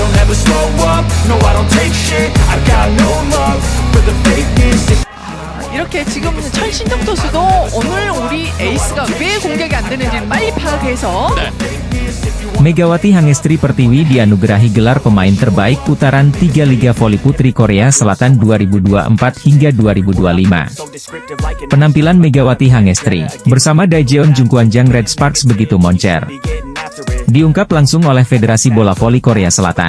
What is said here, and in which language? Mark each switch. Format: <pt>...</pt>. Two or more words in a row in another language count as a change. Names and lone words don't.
<en>never slow up, no I don't take shit, I got no love for the fakeness.</en> <ko>이렇게 지금 철신정 선수도 오늘 우리 에이스가 왜 공격이 안 되는지 빨리 파악해서</ko> <id>Megawati Hangestri Pertiwi dianugerahi gelar pemain terbaik putaran 3 Liga Voli Putri Korea Selatan 2024 hingga 2025. Penampilan Megawati Hangestri bersama Daejeon Jungkwanjang Red Sparks begitu moncer. Diungkap langsung oleh Federasi Bola Voli Korea Selatan.</id>